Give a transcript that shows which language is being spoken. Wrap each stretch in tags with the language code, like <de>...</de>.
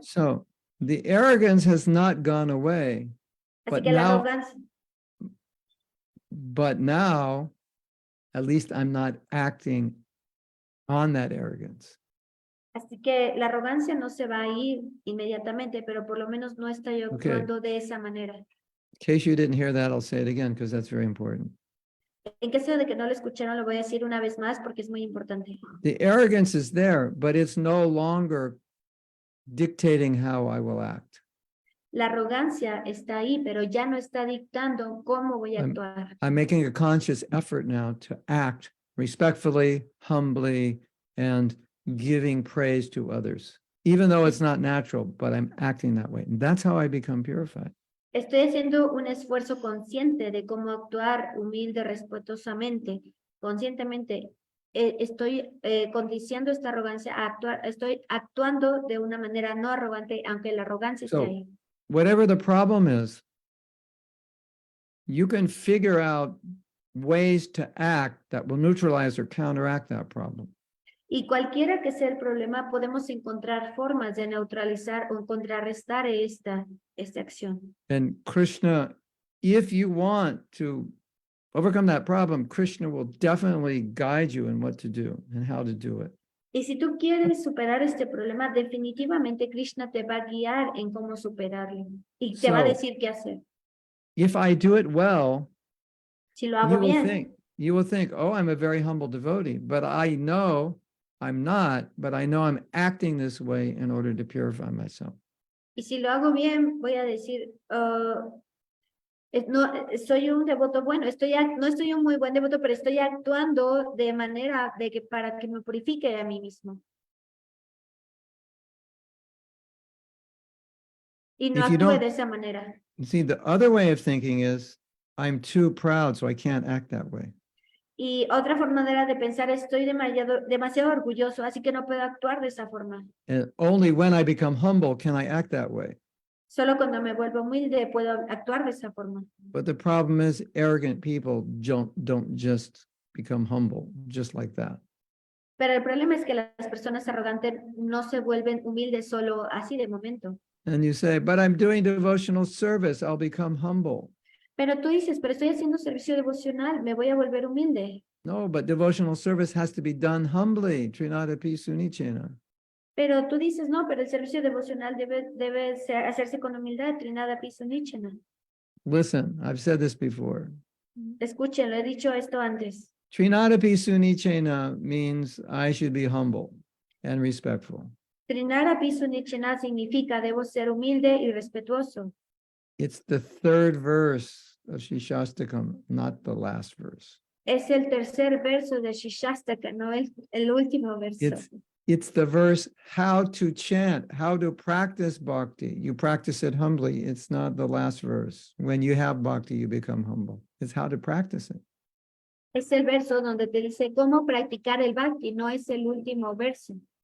<en>So the arrogance has not gone away,</en> <es>Así que la arrogancia,</es> <en>but now at least I'm not acting on that arrogance.</en> <es>así que la arrogancia no se va a ir inmediatamente, pero por lo menos no estoy actuando de esa manera.</es> <en>In case you didn't hear that, I'll say it again because that's very important.</en> <es>En caso de que no lo escucharon, lo voy a decir una vez más porque es muy importante.</es> <en>The arrogance is there, but it's no longer dictating how I will act.</en> <es>La arrogancia está ahí, pero ya no está dictando cómo voy a actuar.</es> <en>I'm making a conscious effort now to act respectfully, humbly, and giving praise to others. even though it's not natural, but I'm acting that way. And that's how I become purified.</en> <es>Estoy haciendo un esfuerzo consciente de cómo actuar humilde, respetuosamente, conscientemente. Estoy condiciando esta arrogancia a actuar, estoy actuando de una manera no arrogante, aunque la arrogancia esté</es> <en>So,</en> <es>ahí.</es> <en>whatever the problem is, you can figure out ways to act that will neutralize or counteract that problem.</en> <es>Y cualquiera que sea el problema, podemos encontrar formas de neutralizar o contrarrestar esta acción.</es> <en>And Krishna, if you want to overcome that problem, Krishna will definitely guide you in what to do and how to do it.</en> <es>Y si tú quieres superar este problema, definitivamente Krishna te va a guiar en cómo superarlo y te va a</es> <en>So,</en> <es>decir qué hacer.</es> <en>if I do it well,</en> <es>Si lo hago bien,</es> <en>you will think, oh, I'm a very humble devotee, but I know I'm not, but I know I'm acting this way in order to purify myself.</en> <es>y si lo hago bien, voy a decir, no, soy un devoto bueno, no estoy un muy buen devoto, pero estoy actuando de manera de que para que me purifique a mí mismo. Y no</es> <en>If you don't-</en> <es>de esa manera.</es> <en>You see, the other way of thinking is, I'm too proud, so I can't act that way.</en> <es>Y otra forma de pensar, estoy demasiado orgulloso, así que no puedo actuar de esa forma.</es> <en>And only when I become humble can I act that way.</en> <es>Solo cuando me vuelvo humilde puedo actuar de esa forma.</es> <en>But the problem is, arrogant people don't just become humble just like that.</en> <es>Pero el problema es que las personas arrogantes no se vuelven humildes solo así de momento.</es> <en>And you say, but I'm doing devotional service, I'll become humble.</en> <es>Pero tú dices, pero estoy haciendo servicio devocional, me voy a volver humilde.</es> <en>No, but devotional service has to be done humbly.</en> <sa>Trinadapi sunichena.</sa> <es>Pero tú dices, no, pero el servicio devocional debe hacerse con humildad, trinada piso nichena.</es> <en>Listen, I've said this before.</en> <es>Escuchen, lo he dicho esto antes.</es> <en>Trinadapi sunichena means I should be humble and respectful.</en> <es>Trinada piso nichena significa debo ser humilde y respetuoso.</es> <en>It's the third verse of Shishastakam, not the last verse.</en> <es>Es el tercer verso de Shishastaka, no el último verso.</es> <en>It's the verse how to chant, how to practice bhakti. You practice it humbly. It's not the last verse. When you have bhakti, you become humble. It's how to practice it.</en> <es>Es el verso donde te dice cómo practicar el bhakti, no es el último verso.</es>